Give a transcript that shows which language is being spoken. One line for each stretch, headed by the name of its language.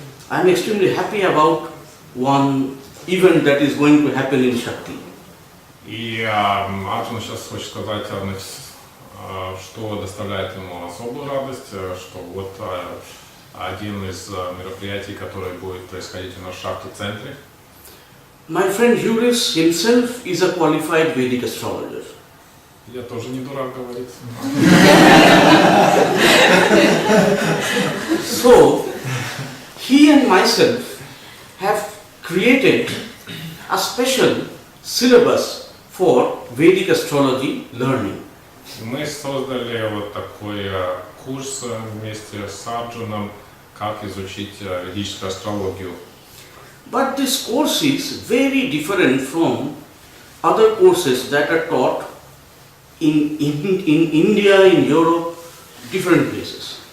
English: I am extremely happy about one event that is going to happen in Shakti.
Russian: И Арджун сейчас хочет сказать, что доставляет ему особую радость, что вот один из мероприятий, которое будет происходить у нас в ШАКТИ-центре.
English: My friend Юрис himself is a qualified Vedic astrologer.
Russian: Я тоже не дурак говорить.
English: So, he and myself have created a special syllabus for Vedic astrology learning.
Russian: Мы создали вот такой курс вместе с Арджуном, как изучить ведическую астрологию.
English: But this course is very different from other courses that are taught in India, in Europe, different places.